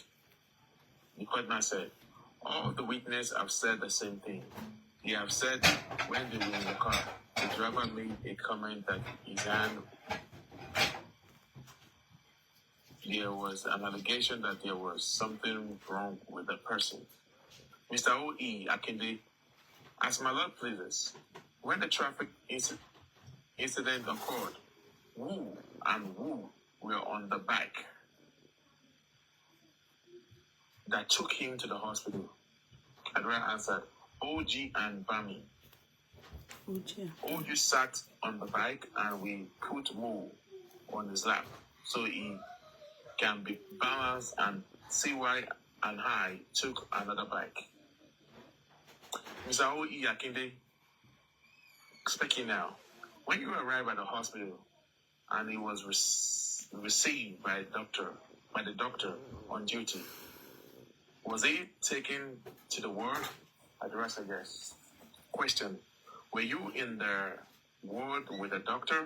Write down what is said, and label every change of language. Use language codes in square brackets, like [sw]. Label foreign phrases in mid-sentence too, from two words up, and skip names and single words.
[en] The courtman said, all the witnesses have said the same thing. They have said when they were in the car, the driver made a comment that his hand, there was an allegation that there was something wrong with the person. Mr. O.E. Akinde, as my lord pleases, when the traffic incident occurred, who and who were on the bike that took him to the hospital? Adura answered, OG and Bami. OG sat on the bike and we put Mo on his lap so he can be balanced, and CY and I took another bike. Mr. O.E. Akinde, speaking now. When you arrived at the hospital and he was received by the doctor on duty, was he taken to the ward? Adura said yes. Question, were you in the ward with the doctor?